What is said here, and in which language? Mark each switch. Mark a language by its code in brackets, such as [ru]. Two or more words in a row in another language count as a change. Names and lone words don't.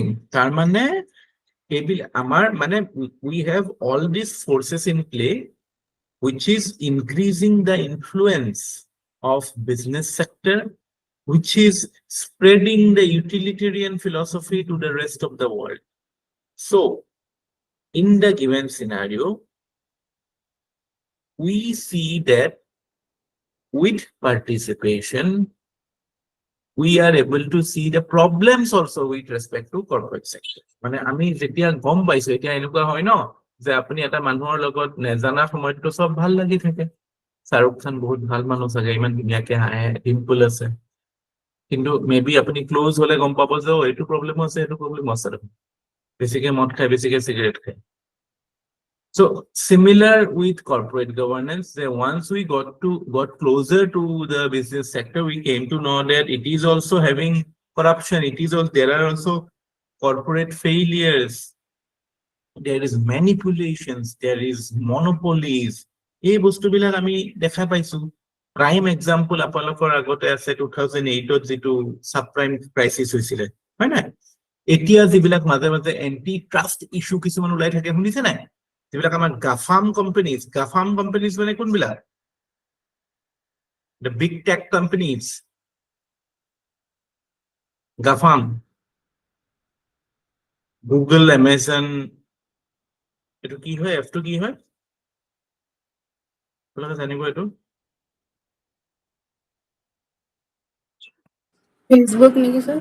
[en] তার we have all these forces in play, which is increasing the influence of business sector, which is spreading the utilitarian philosophy to the rest of the world. So in the given scenario, we see that with participation, we are able to see the problems also with respect to corporate sector. [as] আমি যেতিয়া গম পাইছো, এতিয়া এনেকুৱা হয় ন যে আপুনি এটা মানুহৰ লগত নেজানা সময়তো সব ভাল লাগি থাকে। শাহৰুখ খান বহুত ভাল মানুহ চাগে, ইমান ধুনীয়াকে হাঁহে, ডিম্পল আছে, কিন্তু মেবি আপুনি ক্লোজ হলে গম পাব যে এইটো প্ৰব্লেম আছে, এইটো প্ৰব্লেম আছে, বেছিকে মদ খায়, বেছিকে চিগাৰেট খায়। [en] So similar with corporate governance, that once we got closer to the business sector, we came to know that it is also having corruption. It is also, there are also corporate failures. There is manipulations. There is monopolies. [as] এই বস্তুবিলাক আমি দেখা পাইছো। [en] prime example [as] আপোনালোকৰ আগতে আছে 2008 যিটো [en] subprime crisis [as] হৈছিলে, হয় নাই? এতিয়া যিবিলাক মাজে মাজে [en] anti trust issue [as] কিছুমান ওলাই থাকে, শুনিছে নাই? যিবিলাক আমাৰ গাফাম কোম্পানীজ মানে কোনবিলাক? [en] The big tech companies, [as] গাফাম, গুগল, এমাজন, এইটো কি হয়? এফটো কি হয় আপোনালোকে জানিব? এইটো ফেচবুক নেকি স্যার?